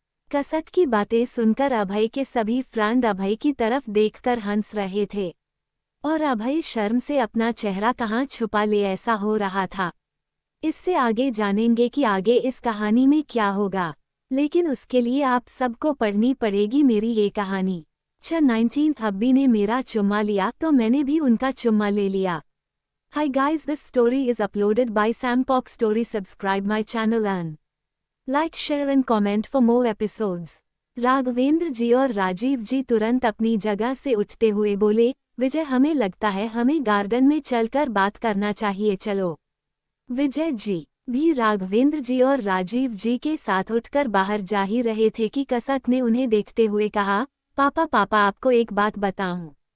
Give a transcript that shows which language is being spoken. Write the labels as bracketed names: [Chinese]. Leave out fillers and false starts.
[Hindi] कसक की बातें सुनकर अभय के सभी फ्रेंड अभय की तरफ देखकर हंस रहे थे और अभय शर्म से अपना चेहरा कहाँ छुपा ले ऐसा हो रहा था। इससे आगे जानेंगे कि आगे इस कहानी में क्या होगा, लेकिन उसके लिए आप सबको पढ़नी पड़ेगी मेरी ये कहानी। 19 हब्बी ने मेरा चुम्मा लिया तो मैंने भी उनका चुम्मा ले लिया। [English] Hi guys, this story is uploaded by Sampok Story. Subscribe my channel and like, share and comment for more episodes. [Hindi] Raghavendra जी और राजीव जी तुरंत अपनी जगह से उठते हुए बोले, विजय, हमें लगता है हमें गार्डन में चलकर बात करना चाहिए, चलो। विजय जी भी राघवेंद्र जी और राजीव जी के साथ उठकर बाहर जा ही रहे थे कि कसक ने उन्हें देखते हुए कहा, पापा पापा, आपको एक बात बताऊं।